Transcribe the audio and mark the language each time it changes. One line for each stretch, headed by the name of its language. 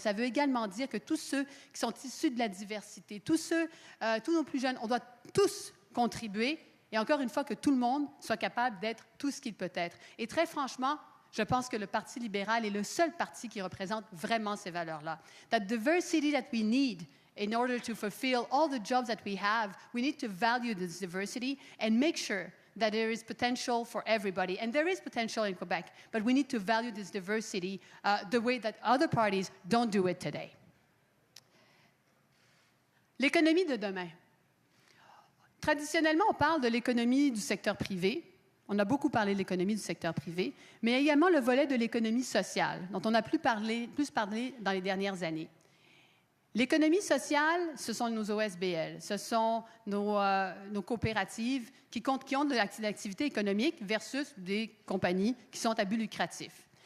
French: Ça veut également dire que tous ceux qui sont issus de la diversité, tous nos plus jeunes, on doit tous contribuer. Et encore une fois, que tout le monde soit capable d'être tout ce qu'il peut être. Et très franchement, je pense que le Parti libéral est le seul parti qui représente vraiment ces valeurs-là.
English: That diversity that we need in order to fulfill all the jobs that we have, we need to value this diversity and make sure that there is potential for everybody. And there is potential in Quebec, but we need to value this diversity the way that other parties don't do it today.
French: L'économie de demain. Traditionnellement, on parle de l'économie du secteur privé. On a beaucoup parlé de l'économie du secteur privé, mais il y a également le volet de l'économie sociale, dont on a plus parlé dans les dernières années. L'économie sociale, ce sont nos OSBL, ce sont nos coopératives qui ont de l'activité économique versus des compagnies qui sont à but lucratif.